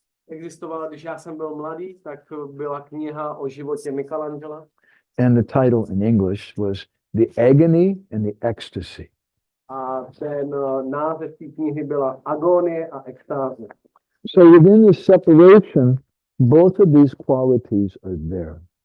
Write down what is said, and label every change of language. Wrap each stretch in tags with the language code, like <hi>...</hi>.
<cs>Existovala, když já jsem byl mladý, tak byla kniha o životě Michelangela.</cs> <en>And the title in English was The Agony and the Ecstasy.</en> <cs>A ten název té knihy byla Agonie a extáze.</cs> <en>So within the separation, both of these qualities are there.</en>